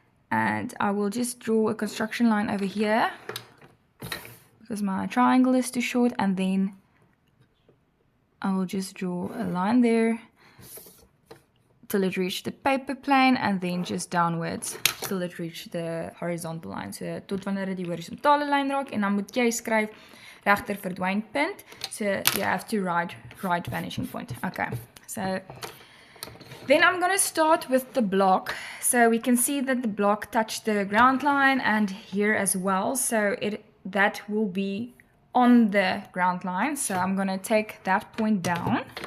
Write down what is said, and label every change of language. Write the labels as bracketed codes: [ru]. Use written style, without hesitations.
[en] And I will just draw a construction line over here because my triangle is too short, and then I will just draw a line there till it reach the paper plane, and then just downwards till it reach the horizontal line. [af] So tot wanneer dit die horizontale lyn raak, en dan moet jy skryf regter verdwyn punt. [en] So you have to write right vanishing point. Okay, so then I'm going to start with the block. So we can see that the block touched the ground line and here as well. So that will be on the ground line. So I'm going to take that point down.